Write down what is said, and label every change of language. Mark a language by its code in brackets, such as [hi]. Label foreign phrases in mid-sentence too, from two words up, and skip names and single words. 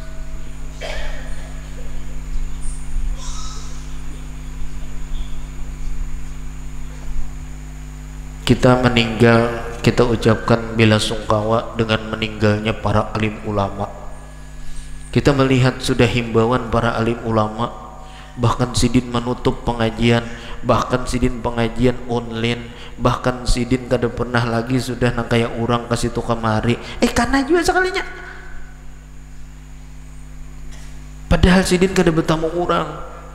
[id] Kita meninggal, kita ucapkan bela sungkawa dengan meninggalnya para alim ulama. [bjn] Kita melihat sudah himbauan para alim ulama, bahkan sidin menutup pengajian, bahkan sidin pengajian online, bahkan sidin kada pernah lagi sudah nang kayak orang kasih tu kamari. Karena juga sekalinya. Padahal sidin kada bertamu orang.